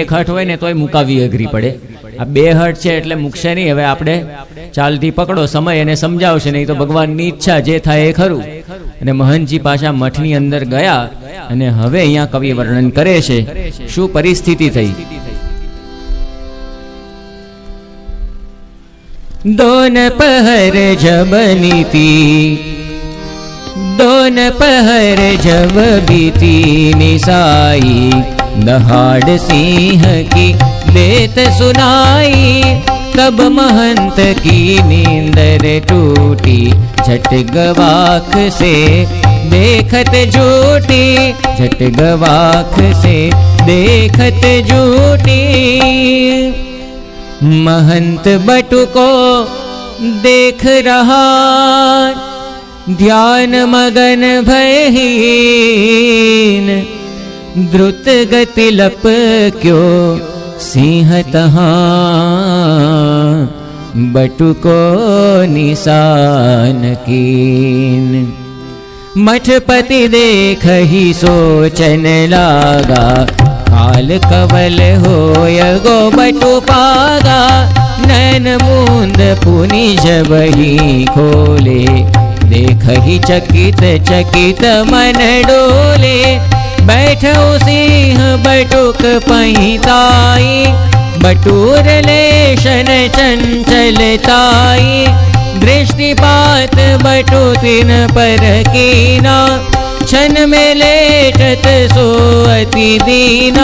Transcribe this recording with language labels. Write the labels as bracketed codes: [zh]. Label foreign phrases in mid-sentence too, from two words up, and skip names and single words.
[gu] એક હઠ હોય ને તોય મુકાવી અઘરી પડે, આ બે હઠ છે એટલે મૂકશે નહીં. હવે આપણે ચાલથી પકડો સમય અને સમજાવશે, નહીં તો ભગવાનની ઈચ્છા જે થાય એ ખરું. અને મહંતજી પાછા મઠની અંદર ગયા અને હવે અહીંયા કવિ વર્ણન કરે છે શું પરિસ્થિતિ થઈ. [hi] दोन पहर जब नीति, दोन पहर जब बीती निसाई, दहाड़ सिंह की बेत सुनाई, तब महंत की नींदर टूटी, झट गवाख से देखत झूठी, झट गवाख से देखत झूठी. महंत बटु को देख रहा, ध्यान मगन भयहीन, द्रुत गति लप क्यों सिंह तहाँ, बटु को निशान कीन. मठपति देख ही सोचन लागा, काल कवल होय गो बटु पागा, नैन मूंद पुनि जब ही खोले, देख ही चकित चकित मन डोले. बैठो सिंह बटुक पहिताई, बटूर लेशन चंचलताई, दृष्टिपात बटु तिन पर कीना, क्षण में लेटत सोअति दीना.